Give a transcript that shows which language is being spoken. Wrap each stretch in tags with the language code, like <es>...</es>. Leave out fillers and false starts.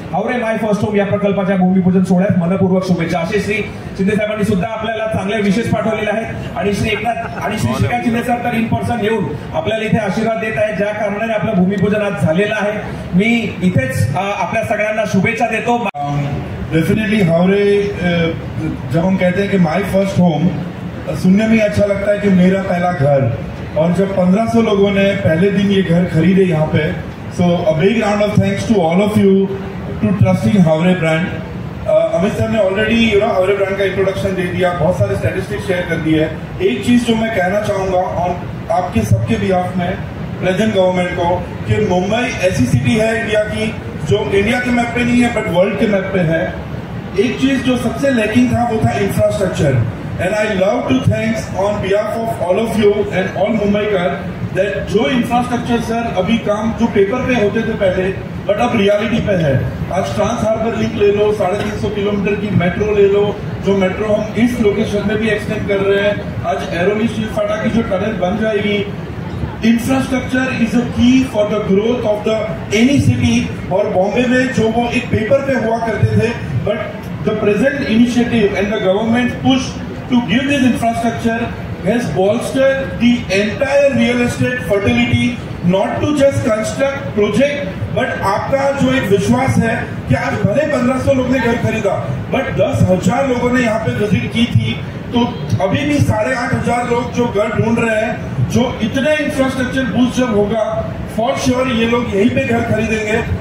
<mr>हावरे माय first home या प्रकल्पाच्या भूमिपूजन सोहळ्यात मनपूर्वक शुभेच्छा. असे श्री शिंदे साहेबांनी सुद्धा आपल्याला चांगले विशेष पाठवलेले आहेत, आणि श्री एकनाथ आणि श्री श्रीकांत शिंदे सर तर इन पर्सन येऊन आपल्याला इथे आशीर्वाद देत आहेत, ज्या कारणाने आपलं भूमिपूजन आज झालेलं आहे. मी इथेच आपल्या सगळ्यांना शुभेच्छा देतो.</mr> <hi>डेफिनेटली हावरे, जब हम कहते हैं कि माय फर्स्ट होम, सुनने में अच्छा लगता है कि मेरा पहला घर, और जब 1500 लोगों ने पहले दिन ये घर खरीदे यहाँ पे,</hi> <en>So a big round of thanks to all of you to trusting Haware brand.</en> <hi>Amit sir ने ऑलरेडी हावरे ब्रांड का इंट्रोडक्शन दे दिया, बहुत सारे स्टैटिस्टिक्स शेयर कर दिए. एक चीज जो मैं कहना चाहूंगा और आपके सबके बिहाफ में प्रेजेंट गवर्नमेंट को, कि मुंबई ऐसी सिटी है इंडिया की जो इंडिया के मैप पे नहीं है बट वर्ल्ड के मैप पे है. एक चीज जो सबसे लैकिंग था वो था infrastructure.</hi> <en>And I love to thanks on behalf of all of you and all Mumbaikar that</en> <hi>जो इंफ्रास्ट्रक्चर सर अभी काम जो पेपर पे होते थे पहले, बट अब रियलिटी पे है. आज ट्रांस हार्बर लिंक ले लो, 350 किलोमीटर की मेट्रो ले लो, जो मेट्रो हम इस लोकेशन में भी एक्सटेंड कर रहे हैं. आज एरोली स्टील फाटा की जो टनल बन जाएगी.</hi> <en>Infrastructure is a key for the growth of the any city.</en> <hi>और बॉम्बे में जो वो एक पेपर पे हुआ करते थे,</hi> <en>but the present initiative and the government push to give this infrastructure has bolstered the entire real estate fertility, not to just construct project, but</en> <hi>आपका जो एक विश्वास है कि आज भले 1500 लोग ने घर खरीदा, बट 10,000 लोगों ने यहाँ पे विजिट की थी, तो अभी भी 8,500 लोग जो घर ढूंढ रहे हैं, जो इतने इंफ्रास्ट्रक्चर बूस्ट जब होगा, फॉर श्योर ये लोग यहीं पे घर खरीदेंगे.</hi>